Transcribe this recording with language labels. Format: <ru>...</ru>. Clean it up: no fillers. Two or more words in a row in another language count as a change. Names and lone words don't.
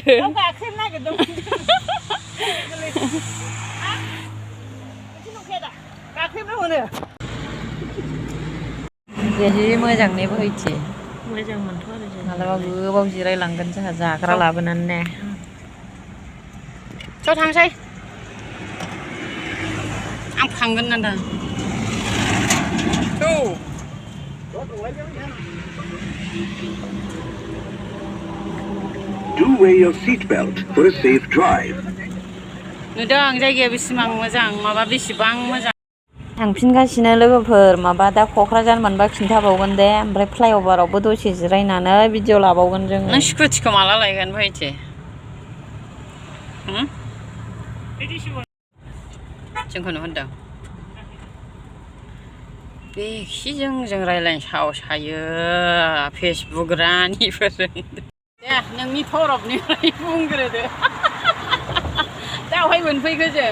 <brx>गाख्रेबनो नागिरदोंमोन गाख्रेबनो मोनो जि मोजां ने बोहैथि मोजां मोनथ' आरो मालाबा गोबाव जिरायलांगोन जोंहा जाग्रा लाबोनानै ने ज' थांसै आं फांगोन ना</brx> <en>Do wear your seatbelt for a safe drive.</en> <brx>नुदों जायगाया बेसेबां मोजां माबा बेसेबां मोजां थांफिनगासिनो लोगोफोर माबा दा क'क्राझार मोनबा खिन्थाबावगोन दे ओमफ्राय फ्लाइअभारावबो दसे जिरायनानै भिडिअ लाबावगोन जों नों स्कुटिखौ माला लायगोन बोहैथि जोंखौ नुहरदों बेखि जों रायज्लायनो साहस हायो फेसबुक रानिफोरजों दे नोंनि थरफनिफ्राय बुंग्रोदो दावहाय मोनफैखो जों</brx>